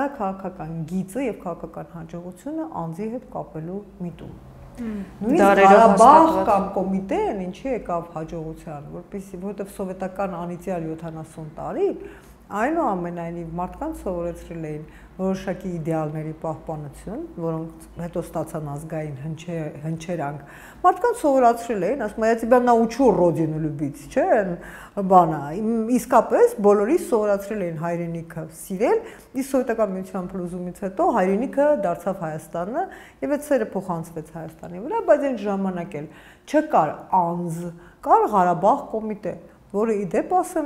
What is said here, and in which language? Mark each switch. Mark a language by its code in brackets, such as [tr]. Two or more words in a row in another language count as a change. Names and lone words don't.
[hy] քաղաքական գիծը եւ քաղաքական հաջողությունը անձի հետ կապելու միտում նույնիսկ Ղարաբաղ կամ կոմիտեն ինչի եկավ հաջողության որովհետեւ սովետական անիծյալ 70 տարի այնուամենայնիվ մարդկանց սովորեցրել էին որոշակի իդեալների պահպանություն, որոնք հետո ստացան ազգային հնչերանք։ Մարդկանց սովորացրել էին, ասում են, [ru] «Я тебя научу родину любить», [hy] չէ՞, բանա։ Իսկապես բոլորիս սովորացրել էին հայրենիքը սիրել, իսկ սովետական միության փլուզումից հետո հայրենիքը դարձավ Հայաստանը, եւ այդ սերը փոխանցվեց Հայաստանի վրա, բայց այն ժամանակ էլ չկար անձ, կար Ղարաբաղ կոմիտե, որը իդեպ ասեմ